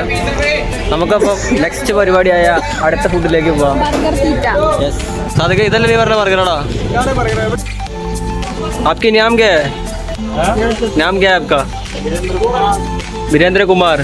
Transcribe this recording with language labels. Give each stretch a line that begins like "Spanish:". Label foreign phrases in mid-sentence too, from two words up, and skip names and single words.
Malayalam: നമുക്കപ്പോൾ നെക്സ്റ്റ് പരിപാടിയായ അടുത്ത ഫുഡിലേക്ക് പോവാം. യെസ്, അതൊക്കെ ഇതല്ലേ നീ പറഞ്ഞ ബർഗറാടാ.
Hindi: आपकी नाम क्या है? नाम क्या है आपका? वीरेंद्र कुमार.